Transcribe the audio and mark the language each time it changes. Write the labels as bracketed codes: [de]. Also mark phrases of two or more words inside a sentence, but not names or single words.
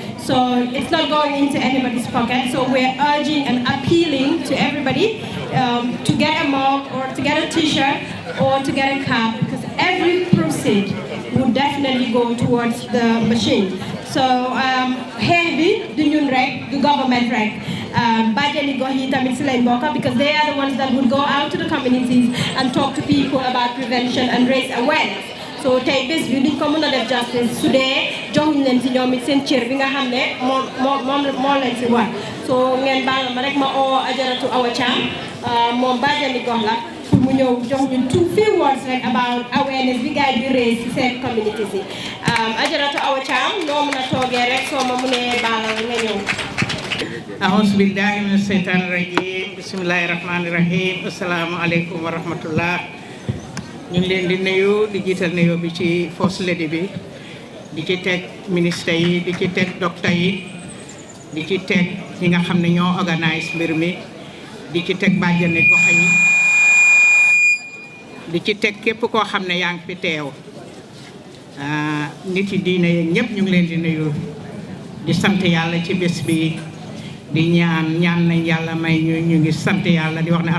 [en] So it's not going into anybody's pocket. So we're urging and appealing to everybody to get a mug or to get a t-shirt or to get a card, because every proceed would definitely go towards the machine. So here the [wo] ñun rek, [en] the government [wo] rek, bajani gox yi tamit ci lañ bokk, [en] because they are the ones that would go out to the communities and talk to people about prevention and raise awareness. [wo] So tey bés bi duñ ko mën a def justice su dee joxuñ leen ci ñoom it seen cër bi nga xam ne moo leen ci war. So ngeen baal ma rek ma oo Ajaratu Awa Cham moom bajani gox la pour mu ñëw jox ñu [en] two few words [wo] rek [en] about awareness [wo] bi gars yi raise ci seen communities yi. Ajaratu Awa Cham noo mën a toogee rek soo ma mënee baalal nga ñëw. [ar] أعوذ بالله من الشيطان الرجيم بسم الله الرحمن الرحيم السلام عليكم ورحمة الله [wo] ñu ngi leen di nuyu di jiital nuyu bi ci First Lady bi di ci teg ministre yi di ci teg docteur yi di ci teg ñi nga xam ne ñoo organise mbir mi di ci teg bàjjani gox yi di ci teg képp koo xam ne yaa ngi fi teew nit yi diine yeeg ñëpp ñu ngi leen di nuyu di sant yàlla ci bés bi di ñaan nañ yàlla may ñu ngi sant yàlla di wax ne